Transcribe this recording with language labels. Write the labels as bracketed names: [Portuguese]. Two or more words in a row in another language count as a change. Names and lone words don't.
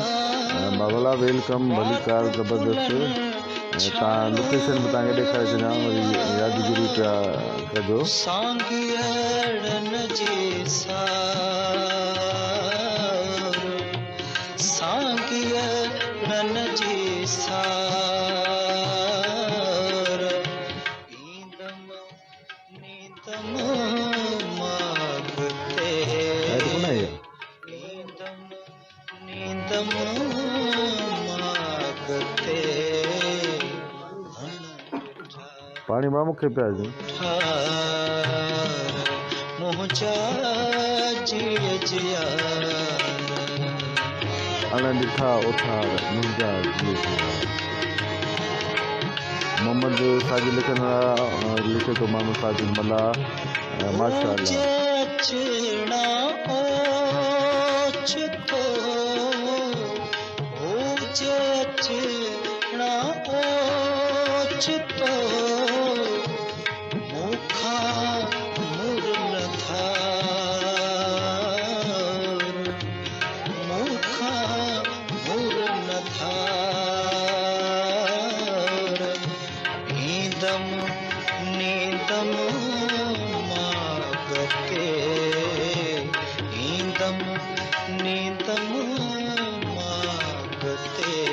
[Sindhi] भला वेलकम भलीकार ज़बरदस्त। तव्हां लोकेशन बि तव्हांखे ॾेखारे छॾियां वरी यादगिरी पिया कजो। सांगियड़न जे सार सांगियड़न जे सार ईंदम नींदम मागते ईंदम नींदम मागते पाणी मां मूंखे पिया ॾियो। मुंहिंजा जिया जियार अणडिठा उठार मुंहिंजा जिया जियार। मोहम्मद साजिद लिखे थो माण्हू साजिद मला माशाअल्लाह। चचड़ा ओछतो हो चचड़ा ओछतो मुखा मुरन थार मुखा मुरन थार ईंदम नींदम मागते ईंदम नींदम मागते